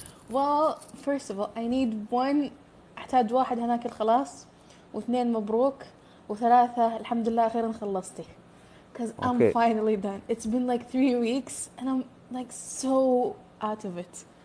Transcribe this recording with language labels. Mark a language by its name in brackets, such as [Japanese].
[English] Well, first of all, I need one. [Arabic] أحتاج واحد هناك الخلاص، واثنين مبروك، وثلاثة الحمد لله أخيرا خلصتي. [English] Cause I'm Okay. finally done. It's been like 3 weeks and I'm like so out of it.